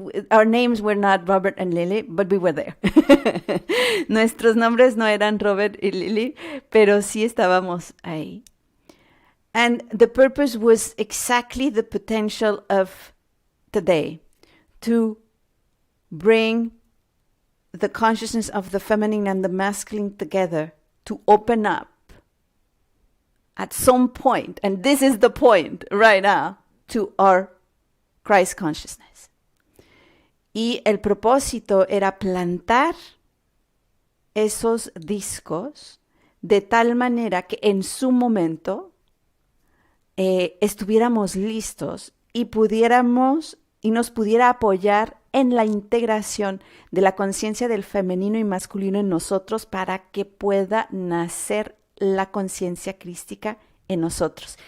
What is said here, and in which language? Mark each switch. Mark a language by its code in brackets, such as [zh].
[en] Our names were not Robert and Lilly, but we were there. [es] Nuestros nombres no eran Robert y Lilly, pero sí estábamos ahí. [en] And the purpose was exactly the potential of today, to bring the consciousness of the feminine and the masculine together, to open up at some point, and this is the point right now, to our Christ consciousness. [es] Y el propósito era plantar esos discos de tal manera que en su momento estuviéramos listos y nos pudiera apoyar en la integración de la conciencia del femenino y masculino en nosotros para que pueda nacer la conciencia crística en nosotros.